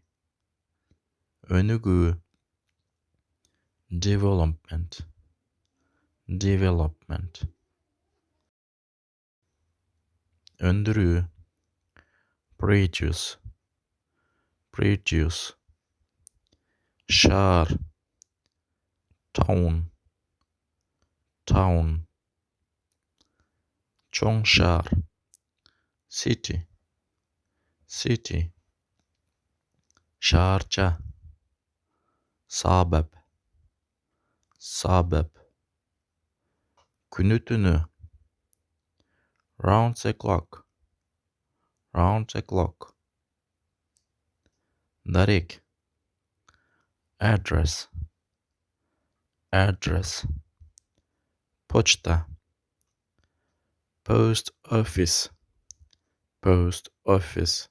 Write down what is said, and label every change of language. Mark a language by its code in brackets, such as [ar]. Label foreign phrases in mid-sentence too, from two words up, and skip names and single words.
[en] Өнүгүү, development, development. Өндүрүү, produce, produce. Шаар, town, town. [ky] Чоң шаар, [en] city, city. Шаарча, suburb, suburb. [ky] Күнү түнү, [en] round the clock, round the clock. Дарек, address, address. Почта, post office, post office.